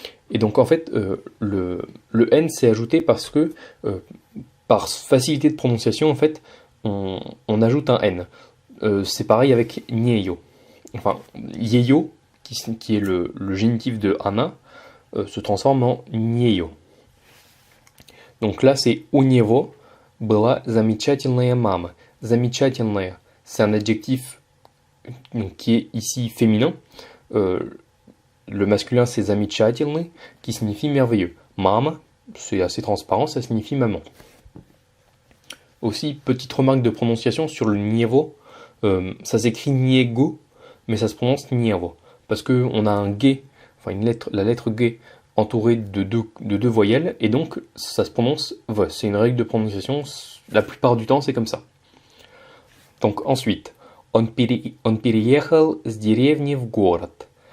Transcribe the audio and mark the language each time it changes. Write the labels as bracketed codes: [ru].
[fr] Et donc en fait le n s'est ajouté parce que par facilité de prononciation en fait on ajoute un n. C'est pareil avec nieyo. Enfin, yeyo, qui est le génitif de Anna, se transforme en nieyo. Donc là, c'est [ru] у него была замечательная мама. [fr] Замечательная, c'est un adjectif qui est ici féminin. Le masculin, c'est замечательный, qui signifie merveilleux. Mama, c'est assez transparent, ça signifie maman. Aussi, petite remarque de prononciation sur le nievo, ça s'écrit niego, mais ça se prononce nievo, parce qu'on a un G, enfin la lettre G entourée de deux voyelles, et donc ça se prononce V. C'est une règle de prononciation, la plupart du temps c'est comme ça. Donc ensuite, [ru] он переехал с деревни в город.